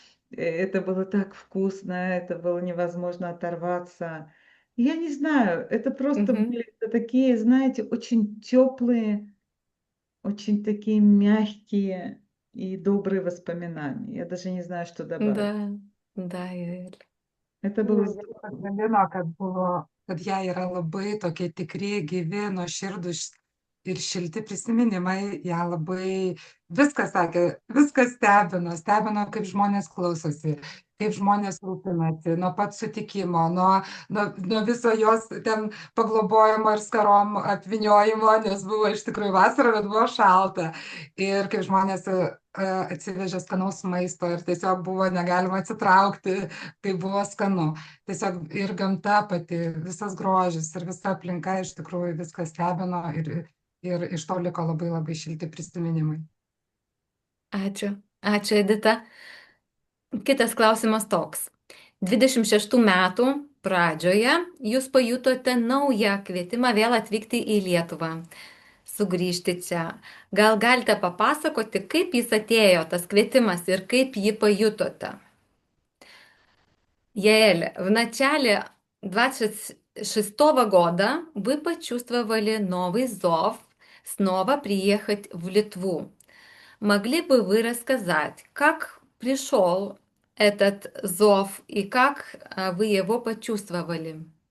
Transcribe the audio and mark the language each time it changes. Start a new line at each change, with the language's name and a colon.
Russian: Это было так вкусно, это было невозможно оторваться. Я не знаю, это просто Мгм. были такие, знаете, очень теплые, очень такие мягкие и добрые воспоминания. Я даже не знаю, что добавить. Да, Юэль. Это было здорово.
Lithuanian: Pasidalino, kad jie yra labai tokie tikri, gyvi, nuoširdūs ir šilti prisiminimai, ją labai viskas sakė, viskas stebino, kaip žmonės klausosi, kaip žmonės rūpinasi, nuo pat sutikimo, nuo viso jos ten paglobojimo ir skarom apviniojimo, nes buvo iš tikrųjų vasara, bet buvo šalta. Ir kaip žmonės atsivežė skanaus maisto ir tiesiog buvo negalima atsitraukti, kai buvo skanu. Tiesiog ir gamta pati, visas grožis ir visa aplinka iš tikrųjų viskas stebino ir iš to liko labai labai šilti prisiminimai. Ačiū. Ačiū, Edita. Kitas klausimas toks. 26 metų pradžioje jūs pajutote naują kvietimą vėl atvykti į Lietuvą, sugrįžti čia. Gal galite papasakoti, kaip jis atėjo, tas квитимас, и kaip jį pajutote?
Russian: Яэль, в начале 26-го года вы почувствовали новый зов снова приехать в Литву. Могли бы вы рассказать, как пришел этот зов и как вы его почувствовали?